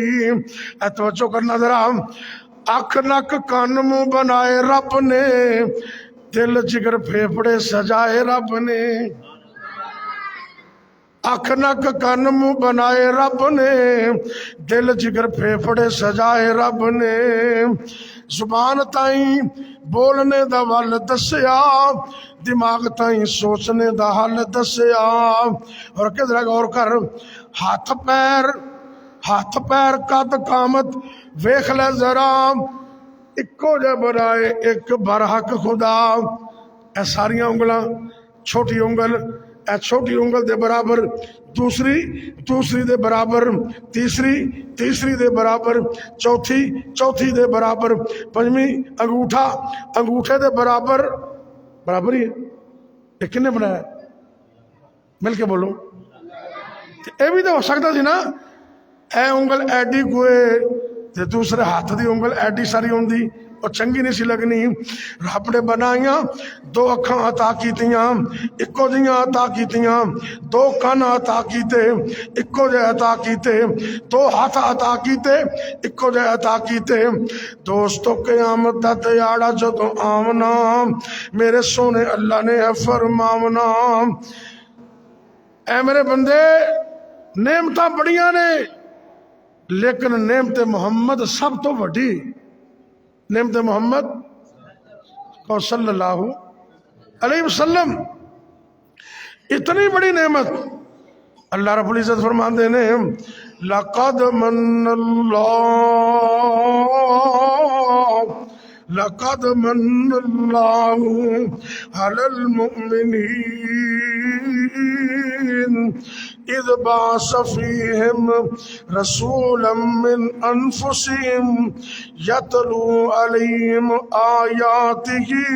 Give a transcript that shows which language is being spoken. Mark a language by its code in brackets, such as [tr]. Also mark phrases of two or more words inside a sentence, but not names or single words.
[pa] اے توجہ کرنا ذرا، اکھ نک کان منہ بنائے رب نے، دل جگر پھیپھڑے سجائے رب نے، اکھ نک کان منہ بنائے رب نے، دل جگر پھیپھڑے سجائے رب نے، زبان تائیں بولنے دا ول دسیا، دماغ تائیں سوچنے دا حل دسیا۔ اور کدھر غور کر، ہاتھ پیر قد قامت ویکھ لے ذرا، اکو جے بنائے ایک برحق خدا۔ اے ساریاں انگلاں، چھوٹی انگل اے چھوٹی انگل دے برابر، دوسری دے برابر، تیسری دے برابر، چوتھی دے برابر، پنجویں انگوٹھے دے برابر ہی ہے۔ یہ کنے بنایا؟ مل کے بولو۔ اے بھی تو ہو سکتا سی نا، اے انگل ایڈی کوئے تے دوسرے ہاتھ دی انگل ایڈی ساری ہوندی اور چنگی نہیں سی لگنی۔ رب نے بنائیاں دو اکھاں عطا کیتیاں اکو جیاں عطا کیتیاں، دو کان عطا کیتے اکو جے عطا کیتے، دو ہاتھ عطا کیتے اکو جے عطا کیتے۔ دوستو قیامت دا دیاڑا جدو آمنا، میرے سونے اللہ نے ہے فرماونا، اے میرے بندے نعمتاں بڑیاں نے لیکن نعمت محمد سب تو بڑی، نعمت محمد [ar] صلی اللہ علیہ وسلم [pa] اتنی بڑی نعمت۔ اللہ رب العزت فرماندے نے [ar] لقد من اللہ علی المؤمنین اذ بعث فیہم رسولا من انفسہم یتلو علیہم آیاتہ